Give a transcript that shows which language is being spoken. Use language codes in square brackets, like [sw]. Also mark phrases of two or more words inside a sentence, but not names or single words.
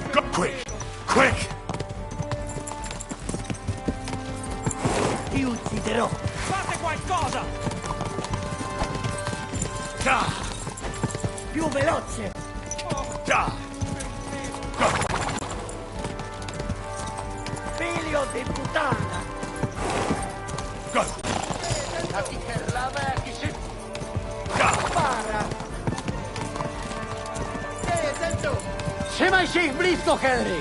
[en] Go quick! Quick! [it] Ti ucciderò! Fate qualcosa! Più veloce! Figlio di puttana! Go! Spara! [pl] Trzymaj się ich blisko, Henry!